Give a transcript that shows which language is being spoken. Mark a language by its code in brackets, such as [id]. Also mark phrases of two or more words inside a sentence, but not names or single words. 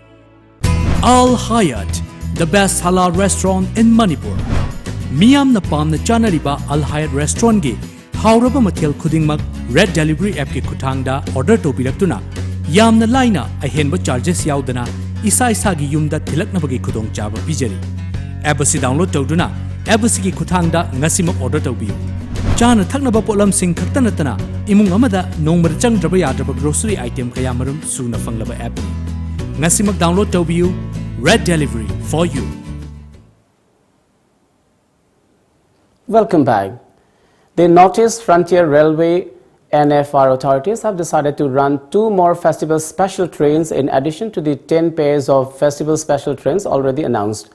[en] Al Hayat, the best halal restaurant in Manipur. [mni] Miyam na pam na chanariba Al Hayat restaurant gi hauraba mathel khudingmak Red Delivery app ki khuthangda order topilaktuna yamna laina ahenba charges yaudana isa isa gi yumda thilaknabagi khudong chaba bijari. App si download tawduna app si gi khuthangda ngasimak order tawbiyu. Chana thaknaba polam sing khakta natana imung amada nongmar changdraba yadraba [en] grocery item [mni] kaya marum suna fanglaba app ni. Ngasimak download tawbiyu Red Delivery [en] for you. Welcome back. The Northeast Frontier Railway NFR authorities have decided to run 2 more festival special trains in addition to the 10 pairs of festival special trains already announced.